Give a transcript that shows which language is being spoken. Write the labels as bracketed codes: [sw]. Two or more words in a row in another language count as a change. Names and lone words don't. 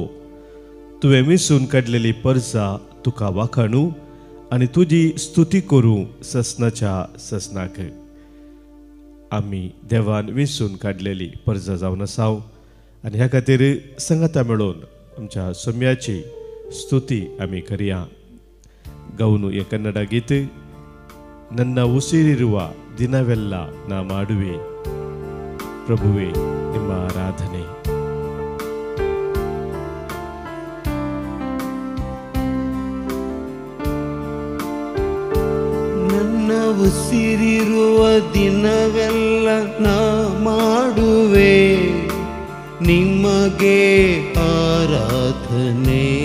[kok] तुवें मिसून काडलेली परजा तुका वाखाणू आनी तुजी स्तुती करूं ससनाच्या ससनाक. आमी देवान विसून काडलेली परजा जावन आसाव आनी ह्या खातीर संगता मेळोवन आमच्या सोम्याची स्तुती आमी करया. गवनु हे कन्नಡ गीत. [kn] ನನ್ನ ಉಸಿರಿರುವ ದಿನವೆಲ್ಲ ನಾ ಮಾಡುವೆ ಪ್ರಭುವೇ ನಿಮ್ಮ ಆರಾಧನೆ. ನನ್ನ ಉಸಿರಿರುವ ದಿನವೆಲ್ಲ ನಾ ಮಾಡುವೆ ನಿಮಗೆ ಆರಾಧನೆ.